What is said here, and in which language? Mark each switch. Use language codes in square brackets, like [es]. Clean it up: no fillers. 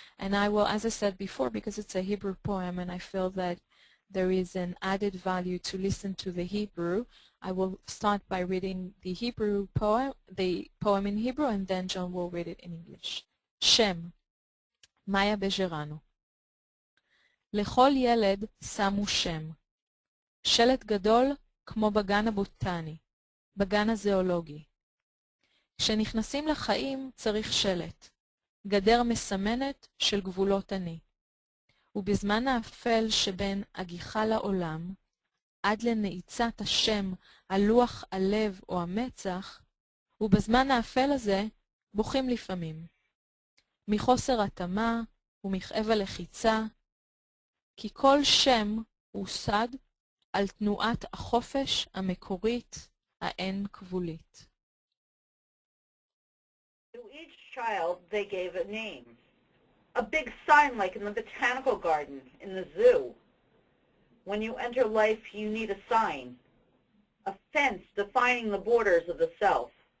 [en] And I will, as I said before, because it's a Hebrew poem and I feel that there is an added value to listen to the Hebrew, I will start by reading the poem in Hebrew, and then John will read it in English. [he] Shem, Maya Bejerano. לכל ילד שמו שם, שלט גדול כמו בגן הבוטני, בגן הזואולוגי. כשנכנסים לחיים צריך שלט, גדר מסמנת של גבולות אני. ובזמן האפל שבין הגיחה לעולם, עד לנעיצת השם על לוח הלב או המצח, ובזמן האפל הזה בוכים לפעמים. מחוסר התאמה ומכאב הלחיצה, כי כל שם הושג על תנועת החופש המקורית האין כבולית. [en] To each child they gave a name. A big sign like in the botanical garden, in the zoo. When you enter life, you need a sign, a fence defining the borders of the self.